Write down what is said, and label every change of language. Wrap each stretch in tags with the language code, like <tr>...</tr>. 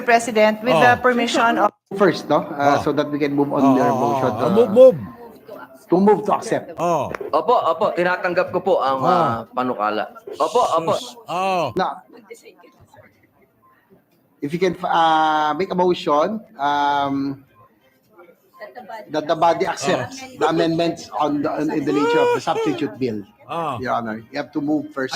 <en>President, with the permission of... First, no? So that we can move on your motion. Move. To move to accept.</en> <tl>Opo, tinatanggap ko po ang panukala. Opo.</tl> <en>Now, if you can make a motion that the body accepts the amendments in the nature of the substitute bill. Your Honor, you have to move first.</en>